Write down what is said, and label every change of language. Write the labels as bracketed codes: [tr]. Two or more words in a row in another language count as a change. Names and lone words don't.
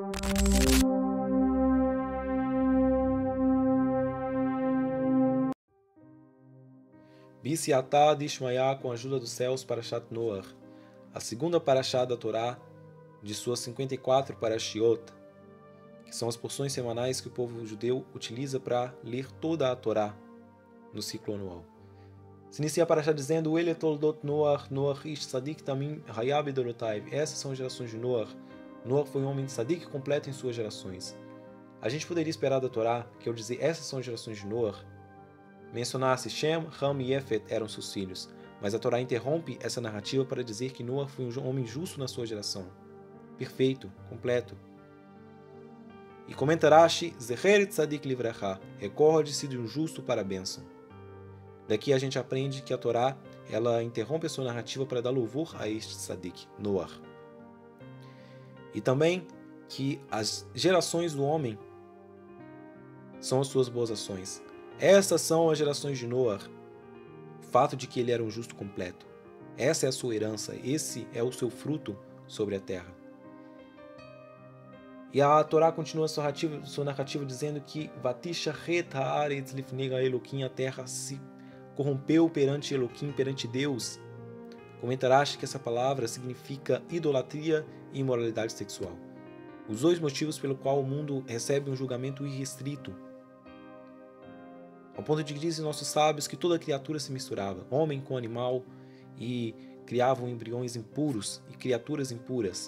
[pt] Bisiatá de Ishmael com a ajuda dos céus Parashat Noach, a segunda Parashá da Torá, de suas 54 Parashiot, que são as porções semanais que o povo judeu utiliza para ler toda a Torá no ciclo anual. Se inicia a Parashá dizendo: [he] אלה תולדות נח, נח איש צדיק תמים היה בדורותיו. [pt] Essas são as gerações de Noach. Noach foi um homem tzadik completo em suas gerações. A gente poderia esperar da Torá que, ao dizer essas são as gerações de Noach, mencionasse Shem, Ham e Yefet eram seus filhos, mas a Torá interrompe essa narrativa para dizer que Noach foi um homem justo na sua geração. Perfeito, completo. E comenta Rashi: [he] זכר צדיק לברכה, [pt] recorde-se de um justo para a bênção. Daqui a gente aprende que a Torá, ela interrompe a sua narrativa para dar louvor a este tzadik, Noach. E também que as gerações do homem são as suas boas ações. Essas são as gerações de Noach, o fato de que ele era um justo completo. Essa é a sua herança, esse é o seu fruto sobre a terra. E a Torá continua sua narrativa dizendo que [he] ותשחת הארץ לפני האלוהים, [pt] a terra se corrompeu perante Eloquim, perante Deus. Comentarás que essa palavra significa idolatria e imoralidade sexual. Os dois motivos pelo qual o mundo recebe um julgamento irrestrito. Ao ponto de que dizem nossos sábios que toda criatura se misturava, homem com animal, e criavam embriões impuros e criaturas impuras.